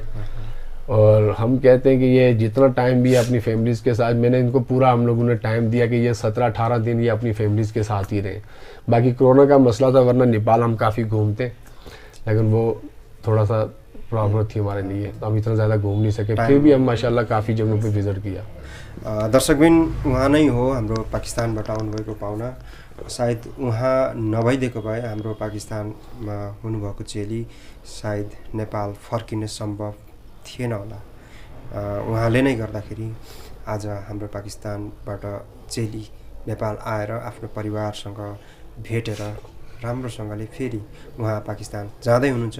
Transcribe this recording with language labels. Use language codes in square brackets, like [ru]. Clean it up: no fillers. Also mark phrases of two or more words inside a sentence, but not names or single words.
[hi] और हम कहते हैं कि ये जितना टाइम भी है अपनी फैमिलीज़ के साथ, मैंने इनको पूरा, हम लोगों ने टाइम दिया कि ये 17-18 दिन ये अपनी फैमिलीज़ के साथ ही रहे। बाकी कोरोना का मसला था, वरना नेपाल हम काफ़ी घूमते, लेकिन वो थोड़ा सा प्रॉब्लम थी हमारे लिए, तो हम इतना ज़्यादा घूम नहीं सके। फिर भी हम माशाल्लाह काफ़ी जगहों पे विजिट किया। [ne] दर्शकबिन उहाँ नै हो हाम्रो पाकिस्तानबाट आउनुभएको पाहुना, सायद उहाँ नभइदिएको भए हाम्रो पाकिस्तानमा हुनुभएको चेली सायद नेपाल फर्किने सम्भव थिएन होला। उहाँले नै गर्दाखेरि आज हाम्रो पाकिस्तानबाट चेली नेपाल आएर आफ्नो परिवारसँग भेटेर राम्रोसँगले फेरि उहाँ पाकिस्तान जाँदै हुनुहुन्छ।